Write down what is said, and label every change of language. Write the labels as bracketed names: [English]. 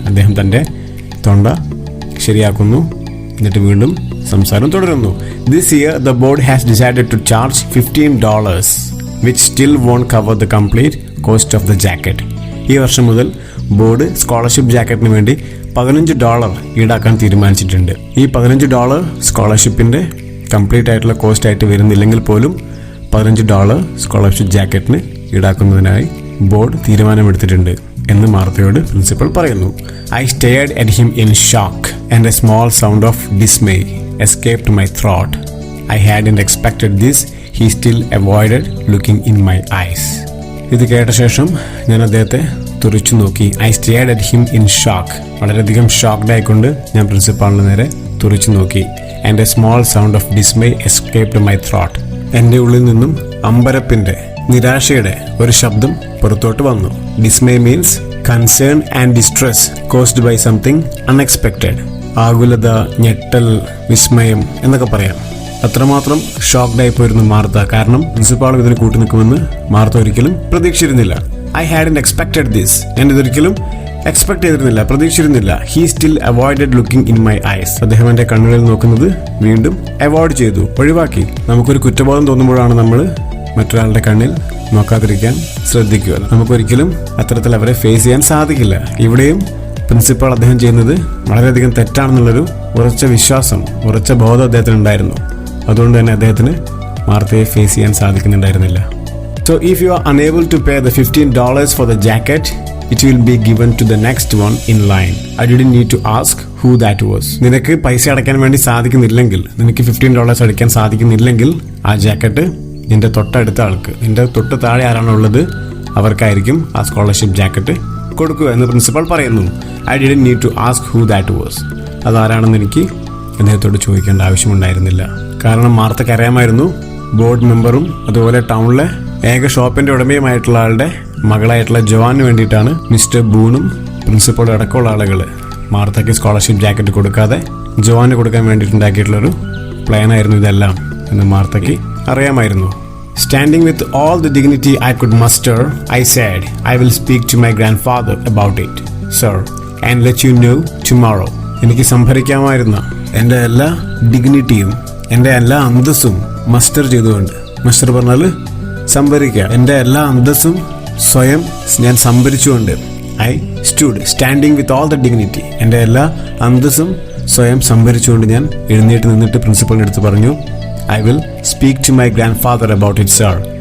[Malayalam] അദ്ദേഹം തൻ്റെ തൊണ്ട ശരിയാക്കുന്നു, എന്നിട്ട് വീണ്ടും സംസാരം തുടരുന്നു. [English] This year, the board has decided to charge $15, which still won't cover the complete cost of the jacket. [Malayalam] ഈ വർഷം മുതൽ ബോർഡ് സ്കോളർഷിപ്പ് ജാക്കറ്റിന് വേണ്ടി $15 ഈടാക്കാൻ തീരുമാനിച്ചിട്ടുണ്ട്. ഈ $15 സ്കോളർഷിപ്പിന്റെ കംപ്ലീറ്റ് ആയിട്ടുള്ള കോസ്റ്റ് ആയിട്ട് വരുന്നില്ലെങ്കിൽ പോലും $15 സ്കോളർഷിപ്പ് ജാക്കറ്റിന് ഈടാക്കുന്നതിനായി ബോർഡ് തീരുമാനമെടുത്തിട്ടുണ്ട് എന്ന് മാർത്തയോട് പ്രിൻസിപ്പൽ പറയുന്നു. [English] I stared at him in shock and a small sound of dismay escaped my throat. I hadn't expected this. He still avoided looking in my eyes. [Malayalam] ഇത് കേട്ട ശേഷം ഞാൻ അദ്ദേഹത്തെ തുറിച്ചു നോക്കി. [English] I stared at him in shock. [Malayalam] വളരെയധികം shocked ആയിക്കൊണ്ട് ഞാൻ പ്രിൻസിപ്പാളിന് നേരെ തുറിച്ചു നോക്കി. [English] And a small sound of dismay escaped my throat. [Malayalam] എൻ്റെ ഉള്ളിൽ നിന്നും അമ്പരപ്പിന്റെ, നിരാശയുടെ ഒരു ശബ്ദം പുറത്തോട്ട് വന്നു. [English] Dismay means concern and distress caused by something unexpected. [Malayalam] ആകുലത, ഞെട്ടൽ, വിസ്മയം എന്നൊക്കെ പറയാം. അത്രമാത്രം ഷോക്ക്ഡ് ആയി പോയിരുന്നു മാർത്ത. കാരണം പ്രിൻസിപ്പാളും ഇതിന് കൂട്ടി നിൽക്കുമെന്ന് മാർത്ത ഒരിക്കലും പ്രതീക്ഷിച്ചിരുന്നില്ല. [English] I hadn't expected this. [Malayalam] ഞാൻ ഇതൊരിക്കലും എക്സ്പെക്ട് ചെയ്തിരുന്നില്ല, പ്രതീക്ഷിച്ചിരുന്നില്ല. [English] He still avoided looking in my eyes. [Malayalam] അദ്ദേഹം എൻ്റെ കണ്ണുകളിൽ നോക്കുന്നത് വീണ്ടും അവോയ്ഡ് ചെയ്തു, ഒഴിവാക്കി. നമുക്കൊരു കുറ്റബോധം തോന്നുമ്പോഴാണ് നമ്മൾ മറ്റൊരാളുടെ കണ്ണിൽ നോക്കാതിരിക്കാൻ ശ്രദ്ധിക്കുക. നമുക്കൊരിക്കലും അത്തരത്തിൽ അവരെ ഫേസ് ചെയ്യാൻ സാധിക്കില്ല. ഇവിടെയും പ്രിൻസിപ്പാൾ അദ്ദേഹം ചെയ്യുന്നത് വളരെയധികം തെറ്റാണെന്നുള്ളൊരു ഉറച്ച വിശ്വാസം, ഉറച്ച ബോധം അദ്ദേഹത്തിന് ഉണ്ടായിരുന്നു. അതുകൊണ്ട് തന്നെ അദ്ദേഹത്തിന് മാർത്തയെ ഫേസ് ചെയ്യാൻ സാധിക്കുന്നുണ്ടായിരുന്നില്ല. [English] So if you are unable to pay the $15 for the jacket, it will be given to the next one in line. I didn't need to ask who that was. [Malayalam] നിനക്ക് പൈസ അടയ്ക്കാൻ വേണ്ടി സാധിക്കുന്നില്ലെങ്കിൽ, നിനക്ക് $15 അടയ്ക്കാൻ സാധിക്കുന്നില്ലെങ്കിൽ ആ ജാക്കറ്റ് നിന്റെ തൊട്ടടുത്ത ആൾക്ക്, നിന്റെ തൊട്ട് താഴെ ആരാണോ ഉള്ളത് അവർക്കായിരിക്കും ആ സ്കോളർഷിപ്പ് ജാക്കറ്റ് കൊടുക്കുക എന്ന് പ്രിൻസിപ്പൽ പറയുന്നു. [English] I didn't need to ask who that was. [Malayalam] അതാരാണെന്ന് എനിക്ക് അദ്ദേഹത്തോട് ചോദിക്കേണ്ട ആവശ്യമുണ്ടായിരുന്നില്ല. കാരണം മാർത്തക്ക് അറിയാമായിരുന്നു ബോർഡ് മെമ്പറും അതുപോലെ ടൗണിലെ ഏക ഷോപ്പിന്റെ ഉടമയുമായിട്ടുള്ള ആളുടെ മകളായിട്ടുള്ള ജോവാന് വേണ്ടിയിട്ടാണ് മിസ്റ്റർ ബൂണും പ്രിൻസിപ്പളും അടക്കമുള്ള ആളുകൾ മാർത്തയ്ക്ക് സ്കോളർഷിപ്പ് ജാക്കറ്റ് കൊടുക്കാതെ ജോവാന് കൊടുക്കാൻ വേണ്ടിയിട്ടുണ്ടാക്കിയിട്ടുള്ളൊരു പ്ലാനായിരുന്നു ഇതെല്ലാം എന്ന് മാർത്തയ്ക്ക് അറിയാമായിരുന്നു. [English] Standing with all the dignity I could muster, I said, I will speak to my grandfather about it, sir, and let you know tomorrow. [Malayalam] എനിക്ക് സംഭരിക്കാമായിരുന്ന എൻ്റെ എല്ലാ ഡിഗ്നിറ്റിയും എൻ്റെ എല്ലാ അന്തസ്സും മസ്റ്റർ ചെയ്തുകൊണ്ട്, മസ്റ്റർ പറഞ്ഞാൽ സംഭരിക്കുക, എൻ്റെ എല്ലാ അന്തസ്സും സ്വയം ഞാൻ സംഭരിച്ചുകൊണ്ട്, [English] I stood standing with all the dignity, [Malayalam] എൻ്റെ എല്ലാ അന്തസ്സും സ്വയം സംഭരിച്ചുകൊണ്ട് ഞാൻ എഴുന്നേറ്റ് നിന്നിട്ട് പ്രിൻസിപ്പളിൻ്റെ അടുത്ത് പറഞ്ഞു, [English] I will speak to my grandfather about it sir.